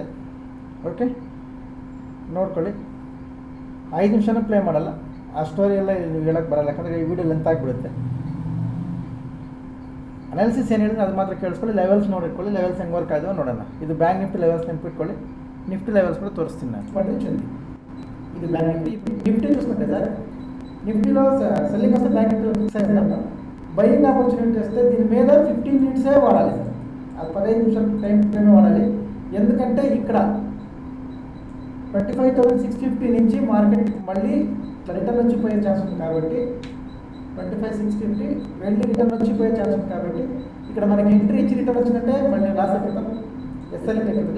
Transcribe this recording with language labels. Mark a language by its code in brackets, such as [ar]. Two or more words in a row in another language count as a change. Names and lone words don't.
[kn] ಓಕೆ, ನೋಡ್ಕೊಳ್ಳಿ. 5 ನಿಮಿಷನೂ ಪ್ಲೇ ಮಾಡಲ್ಲ, ಆ ಸ್ಟೋರಿ ಎಲ್ಲ ನೀವು ಹೇಳೋಕ್ಕೆ ಬರಲ್ಲ, ಯಾಕಂದರೆ ಈ [en] video length [kn] ಆಗಿಬಿಡುತ್ತೆ. ಅನಾಲಿಸಿಸ್ ಏನು ಹೇಳಿದ್ರೆ ಅದು ಮಾತ್ರ ಕೇಳಿಸ್ಕೊಳ್ಳಿ, ಲೆವೆಲ್ಸ್ ನೋಡಿಟ್ಕೊಳ್ಳಿ, ಲೆವೆಲ್ಸ್ ಹೆಂಗೆ ವರ್ಕ್ ಆದವು ನೋಡೋಣ. ಇದು ಬ್ಯಾಂಕ್ ನಿಫ್ಟಿ ಲೆವೆಲ್ಸ್ ನೆನಪಿಟ್ಕೊಳ್ಳಿ, ನಿಫ್ಟಿ ಲೆವೆಲ್ಸ್ ಕೂಡ ತೋರಿಸ್ತೀನಿ ನಾನು. [te] ఇది బ్యాంక్ నిఫ్టీ చూసుకుంటే సార్, నిఫ్టీలో సెల్లింగ్ వస్తే బ్యాంక్ నిఫ్టీ ఫిక్స్ అయ్యిందా, [en] buying opportunity [te] వస్తే దీని మీద 15 మినిట్సే వాడాలి సార్. అది 15 నిమిషాలు టైమే వాడాలి. ఎందుకంటే ఇక్కడ 25,650 నుంచి మార్కెట్ మళ్ళీ రిటర్న్ వచ్చిపోయే ఛాన్స్ ఉంది కాబట్టి 25,650 వెళ్ళి రిటర్న్ వచ్చిపోయే ఛాన్స్ ఉంది కాబట్టి ఇక్కడ మనకి ఎంట్రీ ఇచ్చి రిటర్న్ వచ్చినట్టే మళ్ళీ లాస్ అయిపోతాం, ఎస్ఎల్ ఎక్కుతుంది.